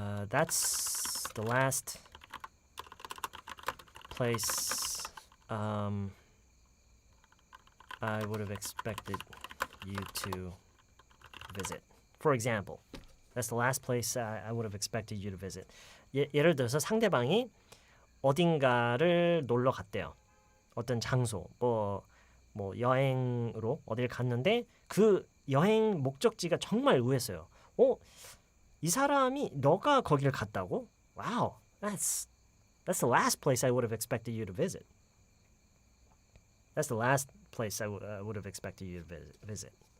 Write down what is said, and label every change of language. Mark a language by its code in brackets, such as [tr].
[en] That's the last place I would have expected you to visit. For example, that's the last place I would have expected you to visit. [ko] 예를 들어서 상대방이 어딘가를 놀러 갔대요. 어떤 장소, 뭐 여행으로 어딜 갔는데 그 여행 목적지가 정말 의외였어요. 이 사람이 너가 거기를 갔다고? [en] Wow, that's the last place I would have expected you to visit. That's the last place I would have expected you to visit.